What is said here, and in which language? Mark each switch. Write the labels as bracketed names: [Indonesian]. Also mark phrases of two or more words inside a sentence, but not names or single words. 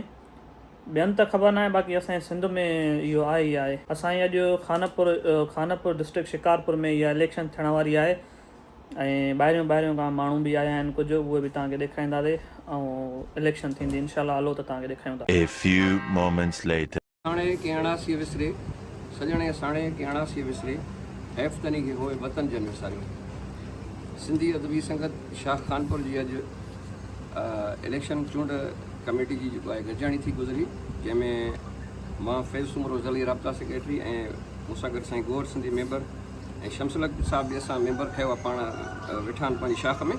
[Sindhi] ॿियनि त ख़बर न आहे, बाक़ी असांजे सिंध में इहो आहे ई आहे। असांजी अॼु खानपुर डिस्ट्रिक्ट शिकारपुर में इहा इलेक्शन थियण वारी आहे ऐं ॿाहिरियों खां माण्हू बि आया आहिनि कुझु, उहे बि तव्हांखे ॾेखारींदासीं ऐं इलेक्शन थींदी [Arabic] إن شاء الله. [Sindhi] हलो त तव्हांखे ॾेखारियूं था। [English] A few moments later. [Sindhi] साणे कियाणासी विसरे सजणे साणे कियाणासी विसरे हैफ़तनी खे होए वतन जन विसारियो। सिंधी अदबी संगत शाह खानपुर जी अॼु इलेक्शन चूंड कमेटी जी जेको आहे गॾिजाणी थी गुज़री, जंहिंमें मां फैज़ सुमरो ज़ली राब्ता सेक्रेटरी ऐं मूंसां गॾु साईं गोवर सिंधी मेंबर ऐं शमसुल साहब बि असां मेंबर कयो आहे, पाण वेठा आहिनि पंहिंजी शाख में।